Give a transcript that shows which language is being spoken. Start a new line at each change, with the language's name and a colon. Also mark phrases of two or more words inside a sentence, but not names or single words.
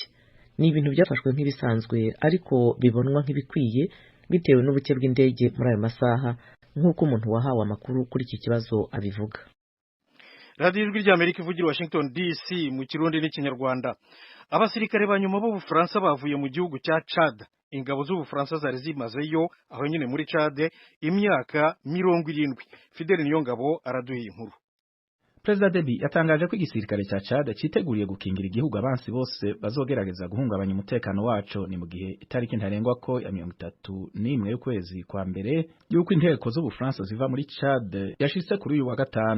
Kinyarwanda: Ni ibintu byafashwe nk'ibisanzwe ariko bibonwa nk'ibikwiye bitewe n'ubuke bw'indege muri ayo masaha, nk'uko umuntu wahawe amakuru kuri iki kibazo abivuga. Radio Ijwi rya Amerika ivugira Washington DC mu Kirundi n'Ikinyarwanda. Abasirikare ba nyuma b'Ubufaransa bavuye mu gihugu cya Chad. Ingabo z'Ubufaransa zari zimazeyo aho nyine muri Chad imyaka 70. Fidel Niyongabo araduha inkuru.
Rundi: Perezida Deby yatangaje ko igisirikare cya Chad citeguriye gukingira igihugu abansi bose bazogerageza guhungabanya umutekano waco, ni mu gihe itariki ntarengwa ko ya 31 y'ukwezi kwa mbere y'uko inteko z'Ubufaransa ziva muri Chad yashitse kuri uyu wa gatanu.